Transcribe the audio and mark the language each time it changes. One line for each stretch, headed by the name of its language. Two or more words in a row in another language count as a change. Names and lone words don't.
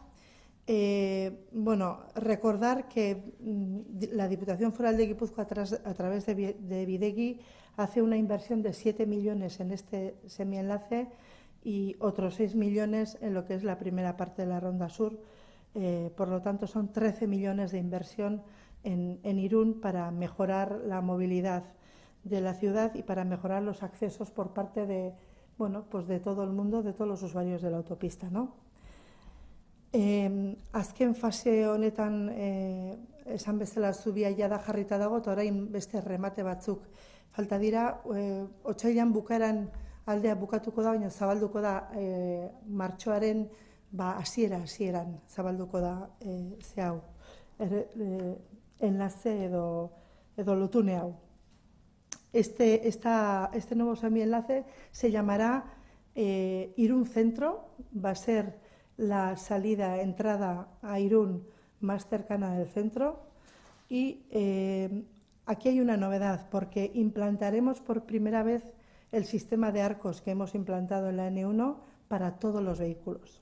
Spanish: Bueno, recordar que la Diputación Foral de Guipúzcoa, a través de Bidegi, hace una inversión de 7 millones en este semienlace y otros 6 millones en lo que es la primera parte de la Ronda Sur. Por lo tanto, son 13 millones de inversión en Irún para mejorar la movilidad de la ciudad y para mejorar los accesos por parte de, bueno, pues de todo el mundo, de todos los usuarios de la autopista, ¿no?
Basque: Azken fase honetan esan bezala zubia jada jarrita dago, eta orain beste remate batzuk falta dira. Otsailean bukaeran aldea bukatuko da, baina zabalduko da martxoaren hasieran zabalduko da hau enlace edo lotune hau.
Spanish: Este nuevo semienlace se llamará Irún Centro, va a ser la entrada a Irún más cercana del centro y aquí hay una novedad porque implantaremos por primera vez el sistema de arcos que hemos implantado en la N1 para todos los vehículos.